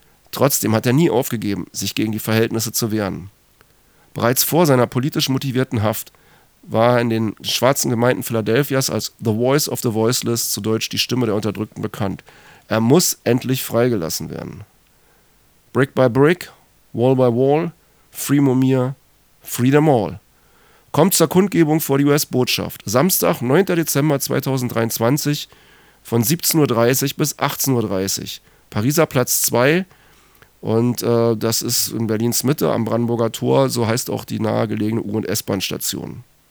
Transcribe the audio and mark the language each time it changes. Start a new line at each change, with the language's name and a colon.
German: Trotzdem hat er nie aufgegeben, sich gegen die Verhältnisse zu wehren. Bereits vor seiner politisch motivierten Haft war er in den schwarzen Gemeinden Philadelphias als
English: The Voice of the Voiceless,
German: zu Deutsch die Stimme der Unterdrückten, bekannt. Er muss endlich freigelassen werden.
English: Brick by Brick, Wall by Wall, Free Mumia, Freedom All.
German: Kommt zur Kundgebung vor die US-Botschaft. Samstag, 9. Dezember 2023 von 17.30 Uhr bis 18.30 Uhr. Pariser Platz 2. Und das ist in Berlins Mitte am Brandenburger Tor, so heißt auch die nahegelegene U- und S-Bahn-Station.